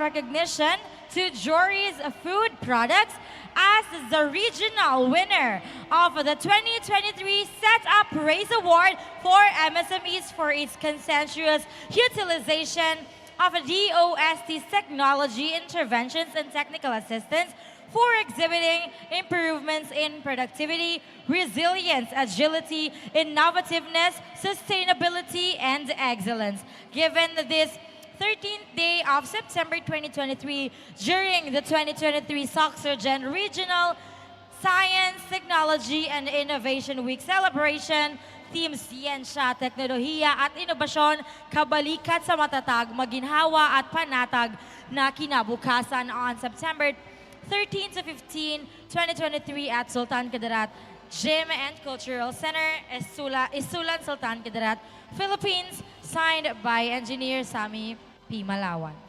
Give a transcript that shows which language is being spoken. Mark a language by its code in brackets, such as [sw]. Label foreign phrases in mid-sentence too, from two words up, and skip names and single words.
[en] recognition to Jory's Food Products as the regional winner of the 2023 Setup Race Award for MSMEs for its consensuous utilization of DOST's technology interventions and technical assistance for exhibiting improvements in productivity, resilience, agility, innovativeness, sustainability, and excellence. Given this 13th day of September 2023 during the 2023 Soxergen Regional Science, Technology, and Innovation Week celebration, Team [tl] Siyensya, Teknolohiya at Inobasyon, kabalikat sa matatag, maginhawa at panatag na kinabukasan [en] on September 13 to 15, 2023 at Sultan Kudarat Gym and Cultural Center, Isulan, Sultan Kudarat, Philippines, signed by Engineer Sammy P. Malawan.